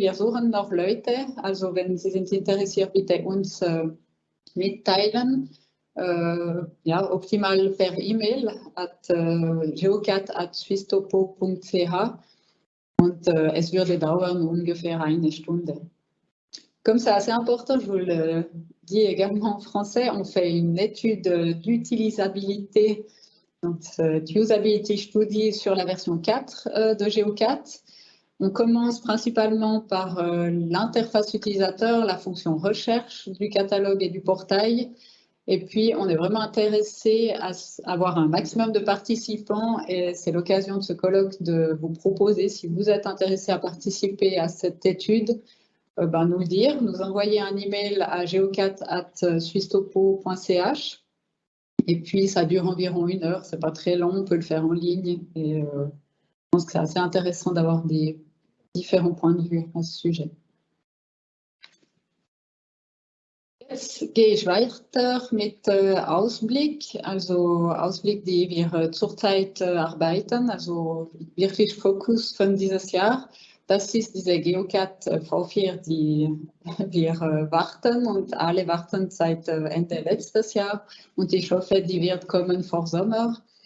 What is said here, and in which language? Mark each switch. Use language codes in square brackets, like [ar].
[de] Wir suchen noch Leute, also wenn Sie sind interessiert, bitte uns mitteilen. Ja, optimal per E-Mail at geocat@swisstopo.ch und es würde dauern ungefähr 1 Stunde. [fr] Comme c'est assez important, je vous le dis également en français, on fait une étude d'utilisabilité, donc Usability Study sur la version 4 de GeoCat. On commence principalement par l'interface utilisateur, la fonction recherche du catalogue et du portail. Et puis, on est vraiment intéressé à avoir un maximum de participants et c'est l'occasion de ce colloque de vous proposer, si vous êtes intéressé à participer à cette étude, nous le dire, nous envoyer un email à geocat@swisstopo.ch et puis ça dure environ 1 heure, c'est pas très long, on peut le faire en ligne et je pense que c'est assez intéressant d'avoir des différents points de vue à ce sujet. [de] Jetzt gehe ich weiter mit Ausblick, also Ausblick, die wir zurzeit arbeiten, also wirklich Fokus von dieses Jahr. Das ist diese GeoCat V4, die wir warten und alle warten seit Ende letztes Jahr und ich hoffe, die wird kommen vor Sommer.